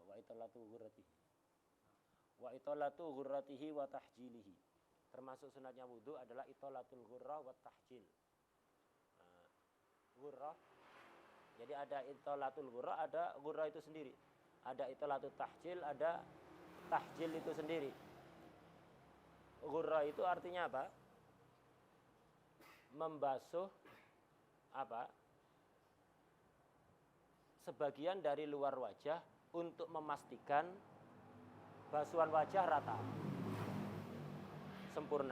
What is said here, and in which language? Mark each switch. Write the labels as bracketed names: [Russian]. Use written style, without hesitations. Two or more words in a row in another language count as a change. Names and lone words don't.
[Arabic] إطالة غرته. وإطالة غرته وتحجيله. [Indonesian] Termasuk sunatnya wudu adalah [Arabic] إطالة الغرة والتحجيل. [Indonesian] Ghurrah. Jadi ada [Arabic] إطالة الغرة, [Indonesian] ada ghurrah itu sendiri. Ada [Arabic] إطالة التحجيل, [Indonesian] ada tahjil itu sendiri. Ghurrah itu artinya apa? Membasuh apa? Sebagian dari luar wajah untuk memastikan basuhan wajah rata, sempurna.